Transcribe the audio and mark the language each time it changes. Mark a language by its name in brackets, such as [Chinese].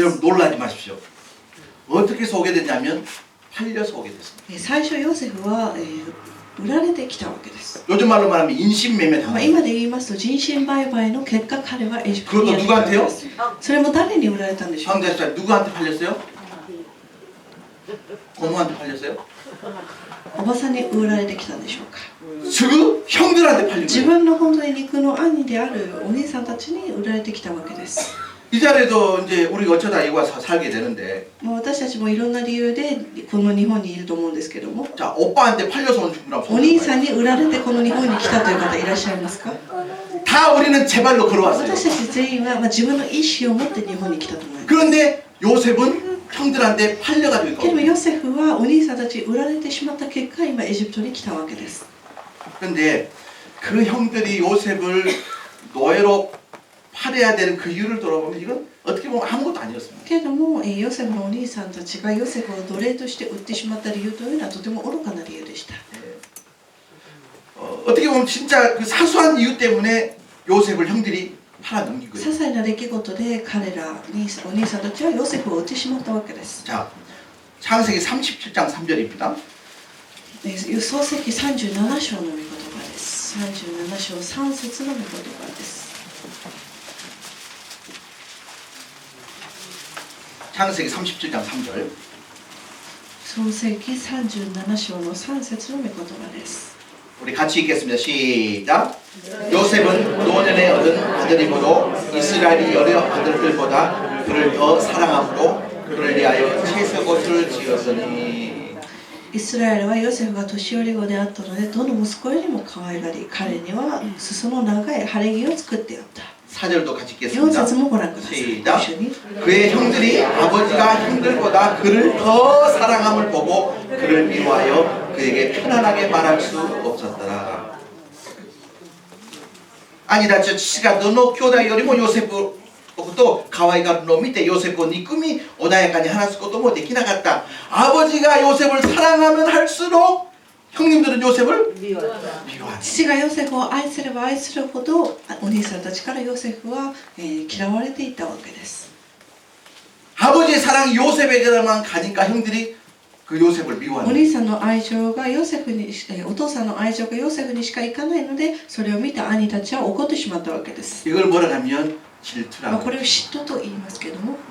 [Korean] 여러분 놀라지 마십시오. 어떻게 오게 됐냐면 팔려서 오게 됐습니다. [Japanese] 最初ヨセフは、売られてきたわけです。 [Korean] 요즘 말로 말하면 인신매매 [Japanese] まあ、 [Korean] 당한 [Japanese] 今で言いますと人身売買の結果彼はエジプト [Korean] 그것도 [Japanese] にやってきたわけ [Korean] 누구한테요? [Japanese] です。それも誰に売られたんでしょうか。 [Korean] 황자자 누구한테 팔렸어요? 고모한테 팔렸어요? [Japanese] おばさんに売られてきたんでしょうか。 [Korean] すぐ 형들한테 팔린 [Japanese] 自 [Korean] 거예요. [Japanese] 分の本当に肉の兄であるお兄さんたちに売られてきたわけです。 [Korean] 이 자리에도 이제 우리가 어쩌다 여기 와서 살게 되는데 [Japanese] 私たちもいろんな理由でこの日本にいると思うんですけども、 [Korean] 자 오빠한테 팔려서 온 분이랑 [Japanese] お兄さんに売られてこの日本に来たという方いらっしゃいますか？ [Korean] 다 우리는 제 발로 걸어왔어요. [Japanese] 私たち全員は自分の意思を持って日本に来たと思います。 [Korean] 그런데 요셉은 형들한테 팔려가지고 [Japanese] けどもヨセフはお兄さんたちに売られてしまった結果、今エジプトに来たわけです。 [Korean] 그런데 그 형들이 요셉을 노예로 팔아야 되는 그 이유를 돌아보면 이건 어떻게 보면 아무것도 아니었습니다. [Japanese] けれども、ヨセフのお兄さんたちがヨセフを奴隷として売ってしまった理由というのはとても愚かな理由でした。 [Korean] 어떻게 보면 진짜 그 사소한 이유 때문에 요셉을 형들이 팔아 넘긴 [Japanese] 些 [Korean] 거예요. [Japanese] 細な出来事で彼らお兄さんたちはヨセフを売ってしまったわけです。 [Korean] 자, 창세기 37장 3절입니다. [Japanese] 創世記37章の御言葉です。 37章3節の御言葉です。 [Korean] 창세기 37장 3절. [Japanese] 創世記37章の3節の御言葉です。 [Korean] 우리 같이 읽겠습니다. 시작. 요셉은 노년에 얻은 아들이므로 이스라엘이 여러 아들들보다 그를 더 사랑함으로 그를 위하여 채색옷을 지었으니. [Japanese] イスラエルはヨセフが年寄り子であったので、どの息子よりも可愛がり、彼には裾の長い晴れ着を作ってやった。 [Korean] 4절도 같이 4 읽겠습니다. [Japanese] 節もご覧ください。 [Korean] 시작. [Japanese] 一緒に [Korean] 그의 형들이 아버지가 형들보다 그를 더 사랑함을 보고 그를 미워하여 그에게 편안하게 말할 수 없었더라. 아니다, 저 씨가 너 [Japanese] の兄弟よりもヨセフのことを可愛がるのを見てヨセフを憎み穏やかに話すこともできなかった. [Korean] 아버지가 요셉을 사랑하면 할수록 형님들은 요셉을 미워한다. [Japanese] 父がヨセフを愛すれば愛するほど、お兄さんたちからヨセフは、嫌われていたわけです。 [Korean] 아버지의 사랑이 요셉에게만 가니까 형들이 그 요셉을 [Japanese] お [Korean] 미워한다. [Japanese] 兄さんの愛情がヨセフに、お父さんの愛情がヨセフにしかいかないので、それを見た兄たちは怒ってしまったわけです。 [Korean] 이걸 뭐라 하면 [Japanese] まあ [Korean] 질투라고. [Japanese] これを嫉妬と言いますけども、